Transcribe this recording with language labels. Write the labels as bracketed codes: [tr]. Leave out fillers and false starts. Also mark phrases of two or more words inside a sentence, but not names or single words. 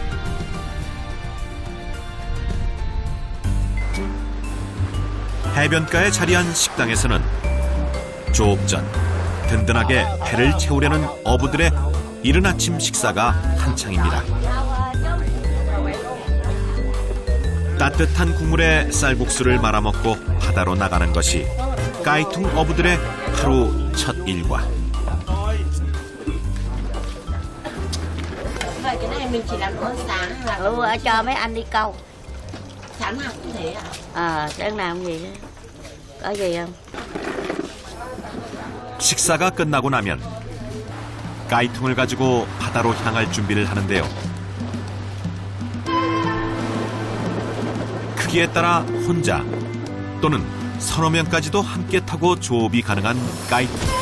[ko] 해변가에 자리한 식당에서는 조업 전 든든하게 배를 채우려는 어부들의 이른 아침 식사가 한창입니다. 따뜻한 국물에 쌀국수를 말아먹고 바다로 나가는 것이 까이퉁 어부들의 하루 첫 일과. [vi] Thôi cái này mình chỉ làm món sáng là cho mấy anh đi câu. sáng nào cũng thế ạ. Sáng nào cũng vậy. Có gì không? [ko] 식사가 끝나고 나면 까이퉁을 가지고 바다로 향할 준비를 하는데요. 크기에 따라 혼자 또는 서너 명까지도 함께 타고 조업이 가능한 까이퉁.